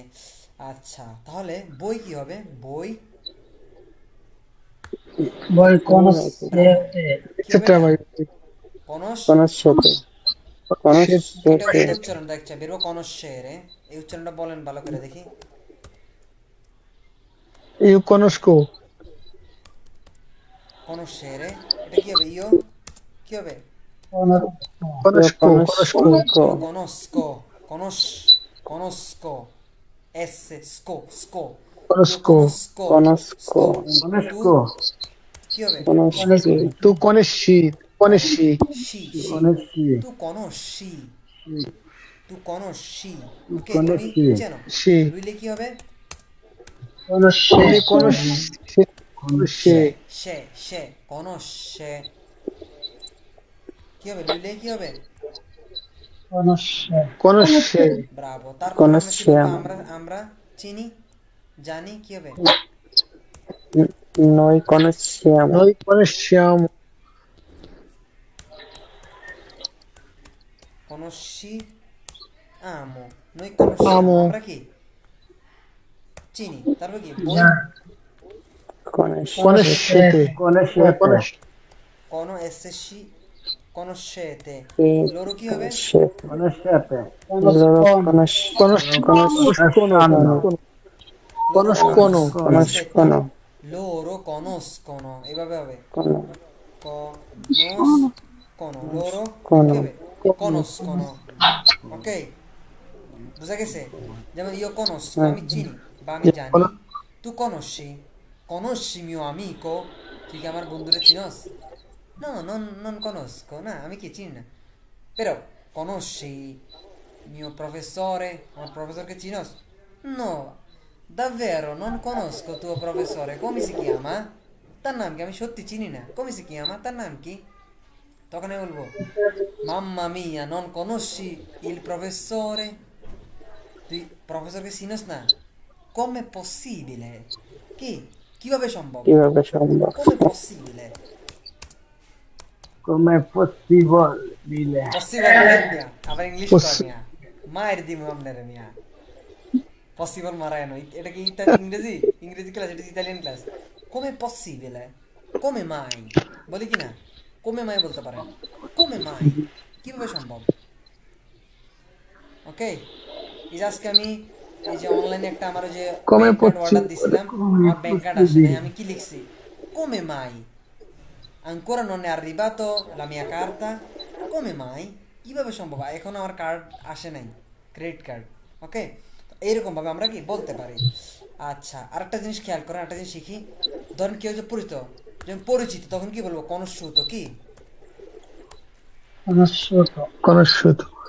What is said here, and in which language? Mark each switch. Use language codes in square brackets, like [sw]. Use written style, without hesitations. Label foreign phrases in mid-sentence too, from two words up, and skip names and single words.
[bn] আচ্ছা তাহলে বই কি হবে, বই [it] Voi conoscete. [bn] কি হবে সেটা না? ভাই, conoscete, এটা conoscete, উচ্চারণ দেখছে বেরো, কনস্যেরে, এই উচ্চারণটা বলেন ভালো করে দেখি, [it] io conosco, [bn] কনস্যেরে, এটা কি হবে? ইও কি হবে? [it] কনস্কো কনস্কো Io conosco, conosco, S, sco, io কনস্কো conosco, কনস্কো কনেস্কো [bn] chi হবে? কনস্কি [it] tu conosci কনেস্কি Tu conosci, tu conosci, ok, conosci. [bn] lui চেনো, সে lui le কি হবে? তুমি কনশে সে, conosce, কি হবে? lui le কি হবে? কনশে ব্রাভো, তারপর আমরা কি Conosciamo. বলবো? আমরা চিনি, জানি, কি হবে? [it] Noi conosciamo. noi conosciamo conosciamo, noi conosciamo, Amo. [bn] আমরা কি চিনি, তারপর কি বই? [it] কনশেতে conoscete conosci, conoscete, E [bn] loro chi হবে? [it] conoscete loro কনস্কোনো conoscono. Loro conoscono, [bn] এভাবে হবে [it] Conoscono. conoscono, loro Conoscono. [bn] কি হবে? conoscono, ok, বুঝা গেছে? [it] যেমন io conosco, [bn] আমি চিনি বা আমি জানি, [it] tu conosci mio amico, [bn] তুই কি আমার বন্ধুরে চিনস? [it] No, non conosco, [bn] না আমি কি চিনি না, [it] però conosci mio professore, [bn] আমার প্রফেসরকে চিনস? [it] No, davvero non conosco tuo professore, come si chiama? [bn] তার নাম কি? আমি সত্যি চিনি না, [it] come si chiama? [bn] তার নাম কি? তখন আমি বলবো [it] mamma mia non conosci il professore, [bn] তুই প্রফেসরকে চিনস না? [it] come possibile, [bn] কি কিভাবে সম্ভব? কিভাবে সম্ভব? [it] come possibile, come possibile [bn] possible মিয়া, আবার ইংলিশ কর মিয়া, মায়ের দিমু আপনারে মিয়া, পসিবল মারায় নয়, এটা কি ইংরেজি ক্লাস, এটা ইতালিয়ান ক্লাস। [it] come possibile, come mai, [bn] বলি কি না? [it] come mai [bn] বলতে পারেন, [it] come mai, [bn] কিভাবে সম্ভব, ওকে। এই যে আজকে আমি এই যে অনলাইনে একটা আমার যে Come ব্যাংক কার্ড অর্ডার possibile? দিছিলাম, আমার ব্যাংক কার্ড আসে নাই, আমি কি লিখছি? [it] come mai ancora non è arrivato la mia carta, come mai, [bn] কিভাবে সম্ভব, এখন আমার কার্ড আসে নাই, ক্রেডিট কার্ড, ওকে। এইরকম ভাবে আমরা কি বলতে পারি। আচ্ছা, আরেকটা জিনিস খেয়াল করেন, একটা জিনিস শিখি। ধরেন কেউ যে পরিচিত, যেমন পরিচিত, তখন কি বলবো? conosciuto, কি কনস্যুত